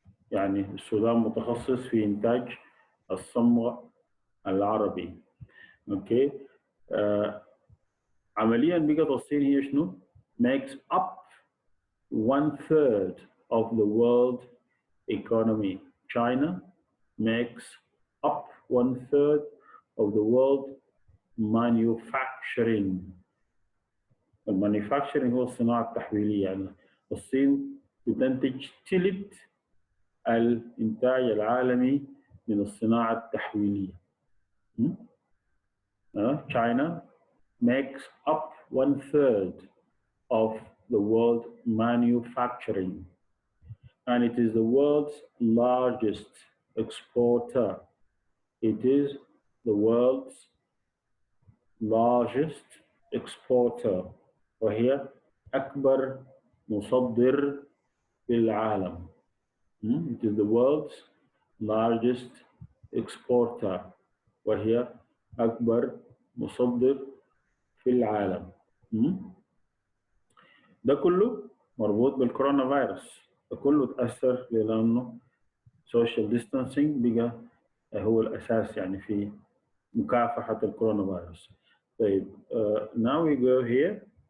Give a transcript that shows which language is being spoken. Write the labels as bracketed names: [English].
[Arabic] يعني السودان متخصص في إنتاج الصمغ العربي. أوكي. عمليا بقت الصين هي شنو؟ [English] makes up 1/3 of the world economy. China makes up 1/3 of the world manufacturing. [Arabic] المانيفاكتشرنج هو الصناعة التحويلية. يعني الصين بتنتج ثلث الإنتاج العالمي من الصناعة التحويلية. [English] China makes up 1/3 of the world manufacturing, and it is the world's largest exporter. It is the world's largest exporter [Arabic] وهي أكبر مصدر في العالم. [English] It is the world's largest exporter [Arabic] وهي أكبر مصدر في العالم. ده كله مربوط بالكورونا فيروس، ده كله تأثر لأنه [English] social distancing [Arabic] بقى هو الأساس يعني في مكافحة الكورونا فيروس. [English] طيب now we go here.